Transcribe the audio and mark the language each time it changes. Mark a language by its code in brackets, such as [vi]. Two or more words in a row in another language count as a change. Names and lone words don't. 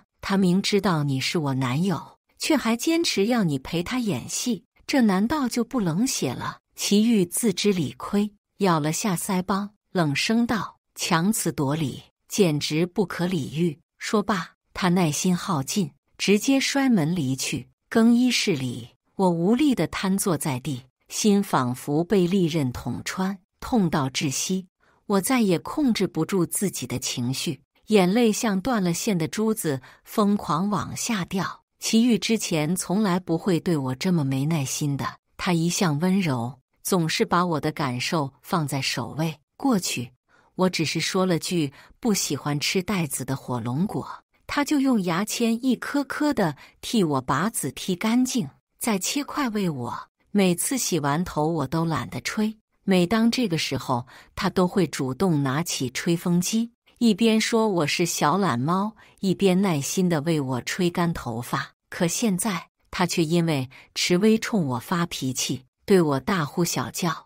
[zh] 他明知道你是我男友，卻還堅持要你陪他演戲，這難道就不冷血了？祁煜自知理虧，咬了下腮幫，冷聲道：“強詞奪理，簡直不可理喻。” 說罷，他耐心耗盡，直接摔門離去。更衣室裡，我無力地癱坐在地，心仿佛被利刃捅穿，痛到窒息。我再也控制不住自己的情緒，眼淚像斷了線的珠子瘋狂往下掉。祁煜之前從來不會對我這麼沒耐心的，他一向溫柔，總是把我的感受放在首位。過去，我只是說了句不喜歡吃帶籽的火龍果，他就用牙籤一顆顆的替我把籽剔乾淨，再切塊餵我。每次洗完頭我都懶得吹，每當這個時候，他都會主動拿起吹風機，一邊說我是小懶貓，一邊耐心地為我吹乾頭髮。可現在，他卻因為池薇衝我發脾氣，對我大呼小叫。